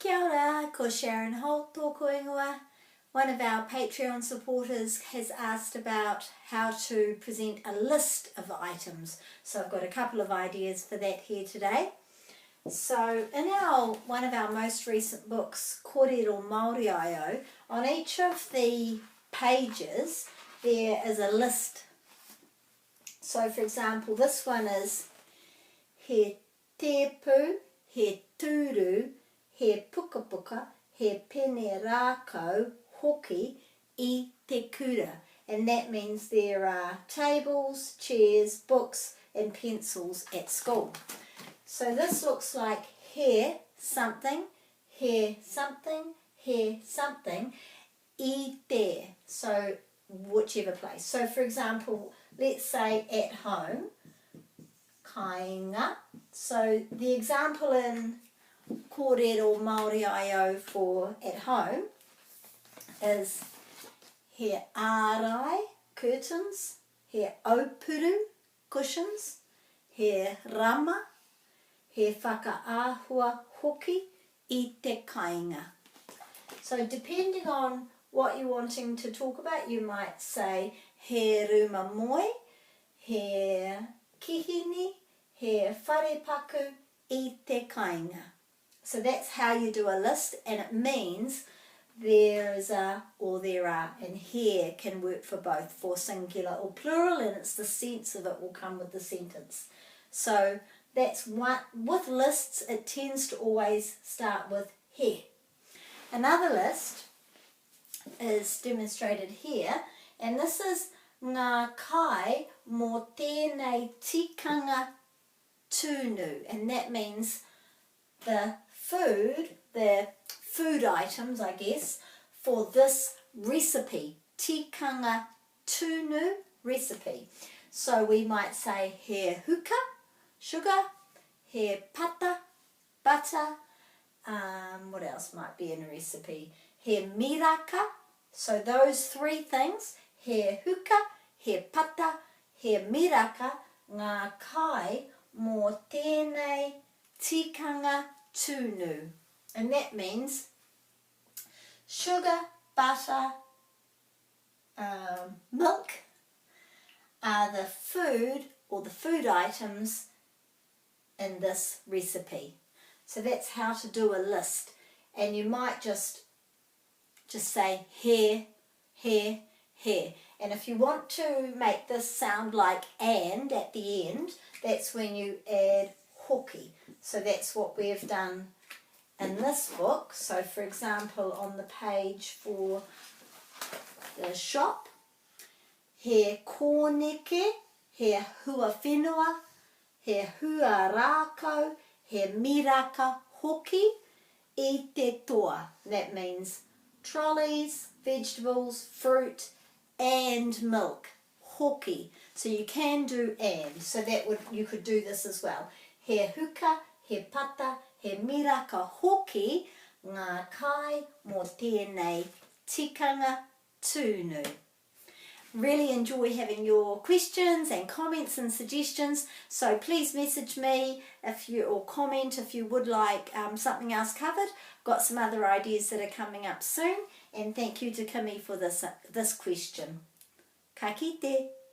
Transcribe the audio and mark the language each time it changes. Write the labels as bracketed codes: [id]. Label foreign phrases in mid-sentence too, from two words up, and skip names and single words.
[mi] ora, ko Sharon Holt tōku ingoa. [en] One of our Patreon supporters has asked about how to present a list of items. So I've got a couple of ideas for that here today. So in one of our most recent books, Kōrero Māori Aio, on each of the pages there is a list. So for example, this one is [mi] he tepu, he turu, he pukapuka, he pene rākau, hoki, I te kura. [en] And that means there are tables, chairs, books and pencils at school. So this looks like here something, here something, here something, [mi] I te. [en] So whichever place. So for example, let's say at home, kāinga. So the example in Kōrero Māori Aio for at home is [mi] he ārai, [en] curtains, [mi] he aupuru, [en] cushions, [mi] he rama, he whakaahua hoki, I te kāinga. [en] So depending on what you're wanting to talk about, you might say [mi] he ruma moe, he kihini, he wharepaku, I te kāinga. [en] So that's how you do a list, and it means there is a or there are, and here can work for both, for singular or plural, and it's the sense of it will come with the sentence. So that's one. With lists, it tends to always start with he. Another list is demonstrated here, and this is [mi] ngā kai mō tēnei tikanga tūnu, [en] and that means the food items, I guess, for this recipe, [mi] tikanga tūnu [en] recipe. So we might say [mi] he huka, [en] sugar, [mi] he pata, [en] butter, what else might be in a recipe? [mi] He miraka, [en] so those three things, [mi] he huka, he pata, he miraka, ngā kai mō tēnei tikanga tūnu. [en] And that means sugar, butter, milk are the food or the food items in this recipe. So that's how to do a list. And you might just say here, here, here. And if you want to make this sound like and at the end, that's when you add hoki. So that's what we've done in this book. So for example, on the page for the shop, [mi] he kōneke, he hua whenua, he hua rākau, he miraka hoki, I te toa. [en] That means trolleys, vegetables, fruit and milk, hoki. So you can do and. So you could do this as well. [mi] He huka, he pata, he miraka hoki, ngā kai mō tēnei tikanga tūnu. [en] Really enjoy having your questions and comments and suggestions, so please message me or comment if you would like something else covered. Got some other ideas that are coming up soon, and thank you to Kimi for this question. [mi] Ka kite.